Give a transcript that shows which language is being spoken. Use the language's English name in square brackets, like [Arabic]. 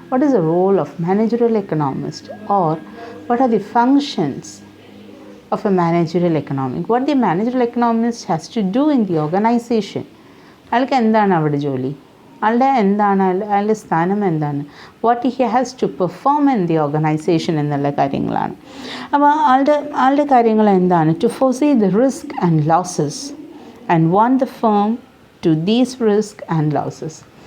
[English] What is the role of managerial economist, or what are the functions of a managerial economic? What the managerial economist has to do in the organization? [Malayalam] അയാൾക്ക് എന്താണ് അവിടെ ജോലി, അയാളുടെ സ്ഥാനം എന്താണ്, [English] what he has to perform in the organisation [Malayalam] എന്നുള്ള കാര്യങ്ങളാണ്. അപ്പോൾ ആളുടെ കാര്യങ്ങൾ എന്താണ്? [English] To foresee the risk and losses and want the firm to these risk and losses.